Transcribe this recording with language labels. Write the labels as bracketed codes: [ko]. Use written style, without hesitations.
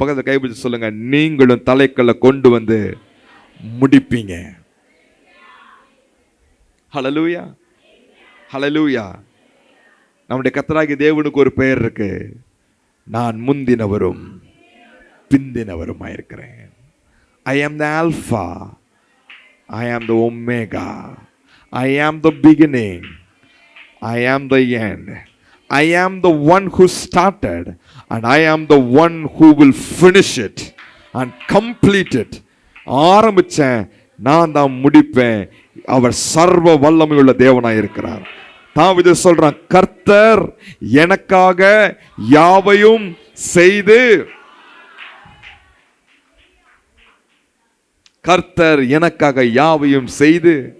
[ta] பக்கத்தில் கைப்பிடிச்சு சொல்லுங்க, நீங்களும் தலைக்கல்லை கொண்டு வந்து முடிப்பீங்க. ஹல்லேலூயா, ஹல்லேலூயா. நம்முடைய கர்த்தராகிய தேவனுக்கு ஒரு பெயர் இருக்கு, நான் முந்தினவரும் பிந்தினவருமா இருக்கிறேன். [en] I am the Alpha, I am the Omega, I am the beginning, I am the end. I am the one who started and I am the one who will finish it and complete it. [ta] ஆரம்பிச்சேன், நான் தான் முடிப்பேன். அவர் சர்வ வல்லமையுள்ள தேவனாய் இருக்கிறார். தாவீது சொல்றான், கர்த்தர் எனக்காக யாவையும் செய்து, கர்த்தர் எனக்காக யாவையும் செய்து.